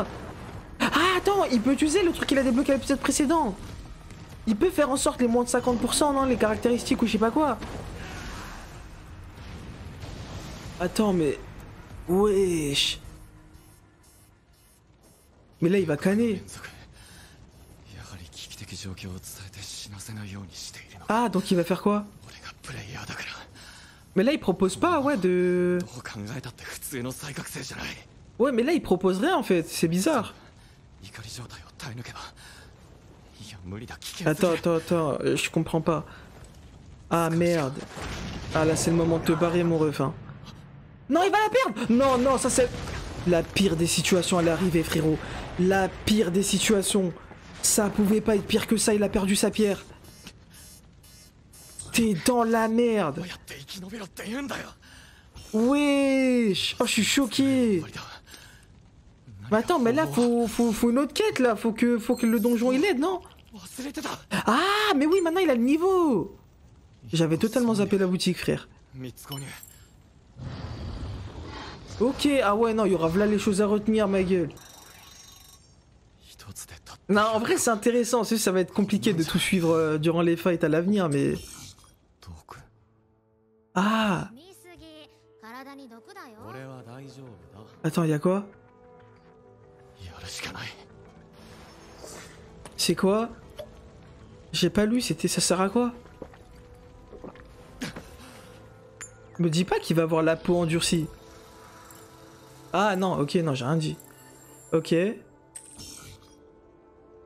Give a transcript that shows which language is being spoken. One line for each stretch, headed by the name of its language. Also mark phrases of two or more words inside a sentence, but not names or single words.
French: Ah, attends, il peut utiliser le truc qu'il a débloqué à l'épisode précédent. Il peut faire en sorte les moins de 50%, non, les caractéristiques ou je sais pas quoi. Attends, mais... Wesh. Mais là, il va canner.
Japanese: やはり危機的状況を伝えて死なせないようにしているの
French: Ah, donc il va faire quoi?
Japanese: 俺がプレイヤーだから
French: Mais là, il propose pas, ouais, de...
Japanese: どう考えたって普通の再覚醒じゃない
French: Ouais, mais là, il propose rien, en fait. C'est bizarre.
Japanese: 怒り状態を耐え抜けばいや無理だ危険すぎ
French: Attends,
Japanese: る
French: attends, attends, je comprends pas. Ah, merde. Ah, là, c'est le moment de te barrer, mon ref, hein. Non, il va la perdre. Non, non, ça, c'est... La pire des situations, elle est arrivée, frérot. La pire des situations. Ça pouvait pas être pire que ça, il a perdu sa pierre. T'es dans la merde.
Japanese: どうやって生き延びろって言うんだよ
French: Wesh. Oh, je suis choqué.
Japanese: 無理だ
French: Mais attends, mais là, faut une autre quête, là. Faut que le donjon, il aide, non?
Japanese: 忘れてた
French: Ah, mais oui, maintenant, il a le niveau. J'avais totalement zappé la boutique, frère.
Japanese: 3 つ購入
French: Ok, ah ouais, non, il y aura là les choses à retenir, ma gueule.
Japanese: 一つでた
French: Non, en vrai, c'est intéressant. C'est juste, ça va être compliqué de tout suivre durant les fights à l'avenir, mais...
Japanese: 毒
French: Ah.
Japanese: 見すぎ体に毒だよ。俺は大丈夫だ
French: Attends, il y a quoi?
Japanese: やるしかない
French: C'est quoi? J'ai pas lu, c'était... Ça sert à quoi? Me dis pas qu'il va avoir la peau endurcie. Ah non, ok, non, j'ai rien dit.